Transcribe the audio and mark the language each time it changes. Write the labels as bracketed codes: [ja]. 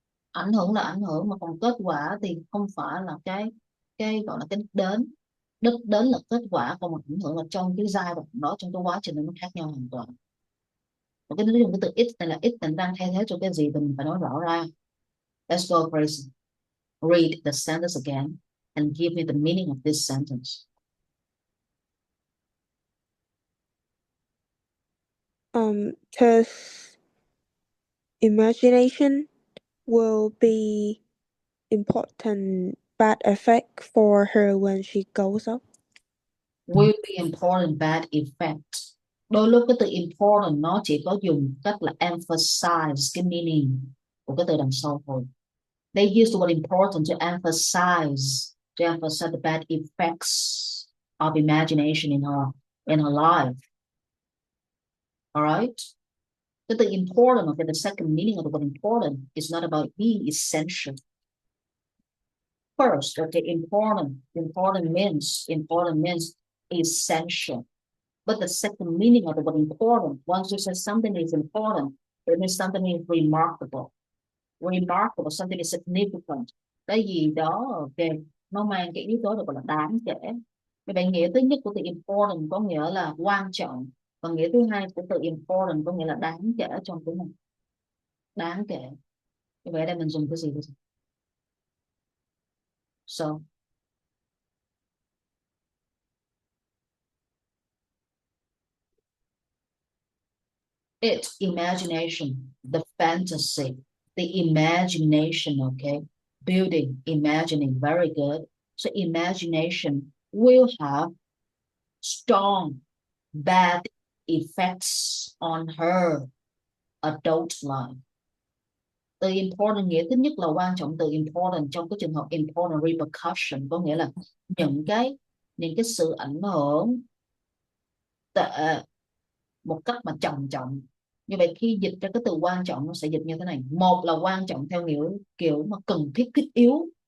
[vi] Ảnh hưởng là ảnh hưởng, mà còn kết quả thì không phải là cái gọi là cái đích đến là kết quả, còn một ảnh hưởng là trong cái giai đoạn đó, trong cái quá trình nó khác nhau hoàn toàn. Và cái dùng cái từ it này là it tình đang thay thế cho cái gì thì mình phải nói rõ ra. [en] Let's go, Grace. Read the sentence again and give me the meaning of this sentence. His imagination will be important bad effect for her when she goes up. Will be important bad effect. [vi] Đôi lúc cái từ important nó chỉ có dùng cách là emphasize cái meaning của cái từ đằng sau thôi. [en] They use the word important to emphasize the bad effects of imagination in her life. All right? But the important, okay, the second meaning of the word important is not about being essential. First, okay, important means essential. But the second meaning of the word important, once you say something is important, it means something is remarkable. Remarkable, something is significant. [vi] Cái gì đó, ok, nó mang cái yếu tố được gọi là đáng kể. Vậy nghĩa thứ nhất của từ important có nghĩa là quan trọng, và nghĩa thứ hai của từ important có nghĩa là đáng kể trong tiếng này. Đáng kể. Vậy đây mình dùng cái gì? [en] So, it's imagination, the fantasy, the imagination, okay? Building, imagining, very good. So imagination will have strong bad effects on her adult life. [vi] Từ important nghĩa thứ nhất là quan trọng. Từ important trong cái trường hợp important repercussion có nghĩa là những cái sự ảnh hưởng tệ một cách mà trầm trọng. Như vậy khi dịch ra cái từ quan trọng nó sẽ dịch như thế này. Một là quan trọng theo nghĩa kiểu mà cần thiết thiết yếu.